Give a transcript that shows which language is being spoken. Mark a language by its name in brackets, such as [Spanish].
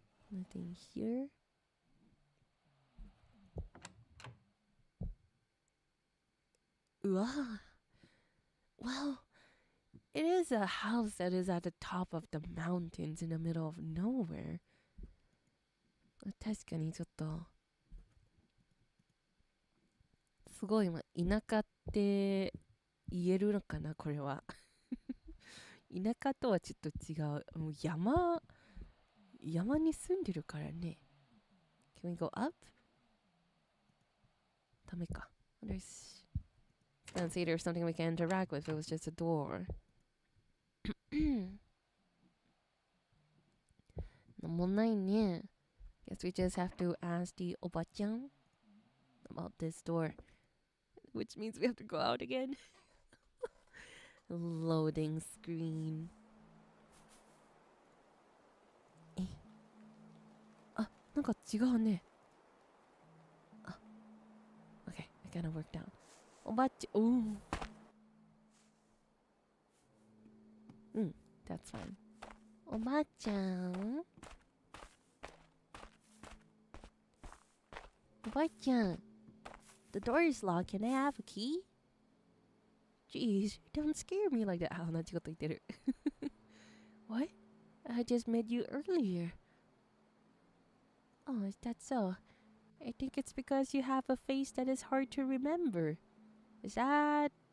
[English] Nothing here. Wow. Well, it is a house that is at the top of the mountains in the middle of nowhere. [Japanese] 確かにちょっとすごい、田舎って言えるのかなこれは。田舎とはちょっと違う。もう山に住んでるからね。 [English] Can we go up? [Japanese] ダメか。 [English] Let's see there's something we can interact with. It was just a door. [Japanese] なんもないね。 [English] Guess we just have to ask the おばちゃん about this door. Which means we have to go out again. Loading screen. [Japanese] あ、なんか違うね。 [English] あ、Okay, I kind of worked out. おばちゃん、that's fine. おばちゃんおばちゃん The door is locked. Can I have a key? Jeez, don't scare me like that. [Japanese] あ、同じこと言ってる。 [English] What? I just met you earlier. Oh, is that so? I think it's because you have a face that is hard to remember. Is that...